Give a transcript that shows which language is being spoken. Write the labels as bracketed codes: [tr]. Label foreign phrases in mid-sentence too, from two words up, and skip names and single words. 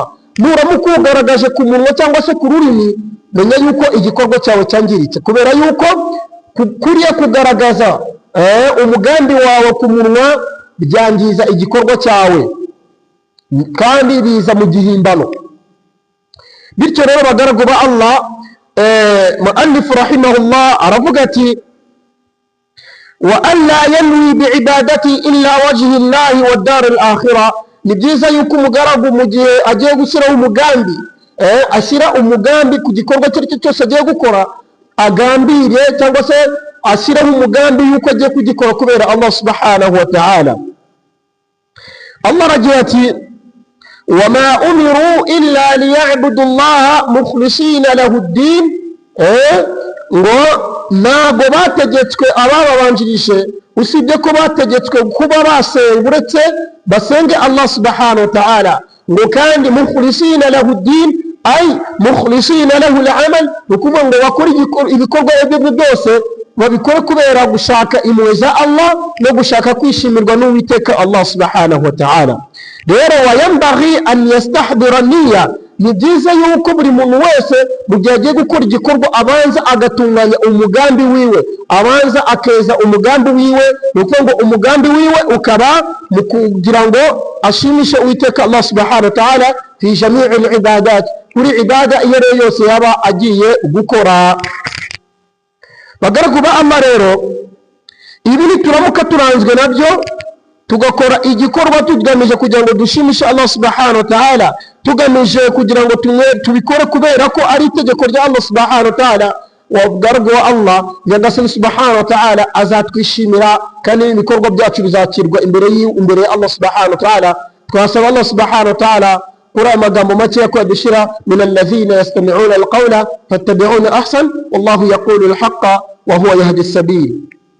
[rw] Nuramuka ugaragaje ku munwa cyangwa se ku rurimi, menya yuko igikorwa cyawe cyangiritse, kubera yuko kuriya kugaragaza umugambi wawe ku munwa byangiza igikorwa cyawe kandi biza mu gihimbano. Bityo rero bagaragu ba Allah, [ar] مؤلف رحمه الله [rw] aravuga ati [ar] وألا ينوي بعبادة إلا وجه الله والدار الآخرة. [rw] Ni byiza yuko umugaragu mu gihe agiye gushyiraho umugambi, ashyira umugambi ku gikorwa cyo cyose agiye gukora, agambiriye cyangwa se ashyiraho umugambi yuko agiye kugikora kubera Allah [ar] سبحانه وتعالى. [rw] Allah aragira ati [ar] وما أمروا إلا ليعبدوا الله مخلصين له الدين. [rw] Ngo ntabwo bategetswe abababanjirije usibye ko bategetswe kuba basenga, uretse basenge Allah [ar] سبحانه وتعالى. [rw] Ngo kandi [ar] مخلصين له الدين أي مخلصين له العمل, [rw] ukuvuga ngo bakora ibikorwa ibyo byose babikora kubera gushaka impuhwe za Allah no gushaka kwishimirwa n'Uwiteka Allah [ar] سبحانه وتعالى. Rero وينبغي أن يستحضر النية, [rw] ni byiza yuko buri muntu wese mu gihe agiye gukora igikorwa abanza agatunganya umugambi wiwe, abanza akeza umugambi wiwe. Ni ukuvuga ngo umugambi wiwe ukaba mu kugira ngo ashimishe Uwiteka Allah [ar] سبحانه وتعالى في جميع العبادات, [rw] kuri ibada iyo ariyo yose yaba agiye gukora. Bagaragu ba Allah rero, ibi nituramuka turanzwe nabyo, tugakora igikorwa tugamije kugira ngo dushimishe Allah [ar] سبحانه وتعالى, [rw] tugamije kugira ngo tubikore kubera ko ari itegeko rya Allah [ar] سبحانه وتعالى, [rw] wabagaragu wa Allah nyagasani [ar] سبحانه وتعالى [rw] azatwishimira kandi ibikorwa byacu bizakirwa imbere ya Allah [ar] سبحانه وتعالى. [rw] Twasaba Allah [ar] سبحانه وتعالى [rw] kuri amagambo make ko yadushira [ar] من الذين يستمعون القول فيتبعون أحسن والله يقول الحق وهو يهدي السبيل.